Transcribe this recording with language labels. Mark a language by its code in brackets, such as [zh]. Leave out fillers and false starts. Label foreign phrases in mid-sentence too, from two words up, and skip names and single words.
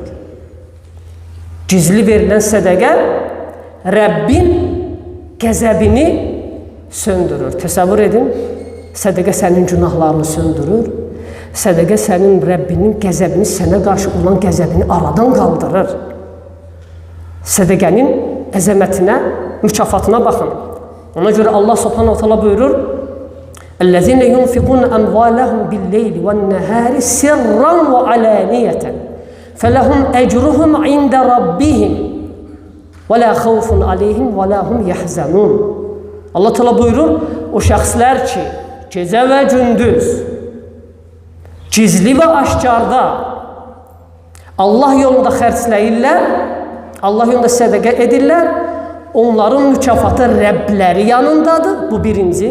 [az] Gizli verilən sədəqə Rəbbin qəzəbini söndürür. Təsəvvür edin, sədəqə sənin günahlarını söndürür. Sədəqə sənin Rəbbinin qəzəbini, sənə qarşı olan qəzəbini aradan qaldırır. Sədəqənin əzəmətinə, mükafatına baxın. Ona görə [ar] الله سبحانه وتعالى buyurur: "الذين ينفقون أموالهم بالليل والنهار سرا وعلانية. فلهم أجرهم عند ربهم ولا خوف عليهم ولا هم يحزنون." [az] Allah Teala buyurur, o şəxslər ki, gecə və gündüz, gizli və aşkarda Allah yolunda xərcləyirlər, Allah yolunda sədəqə edirlər, onların mükafatı Rəbbləri yanındadır, bu birinci.